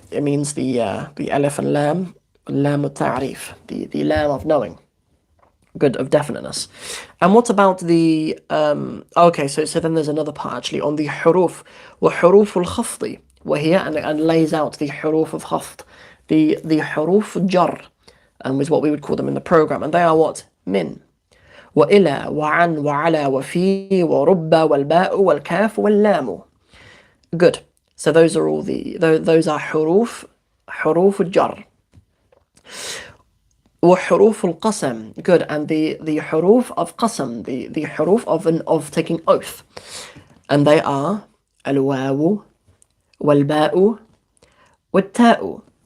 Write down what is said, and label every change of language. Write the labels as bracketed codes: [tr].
[en] It means the alif and lam, lam of ta'rif, the lam of knowing. Good, of definiteness. And what about the okay, so then there's another part actually on the huruf. [ar] وحروف الخفض وهي, [en] and lays out the huruf of khafd, the huruf jar, is what we would call them in the program, and they are what? [ar] من وإلى وعن وعلى وفي ورب والباء والكاف واللام. [en] Good. So those are all those are [ar] حروف الجر. وحروف القسم. [en] Good. And the حروف of قسم, the حروف of taking oath. And they are [ar] الواو والباء والتاء.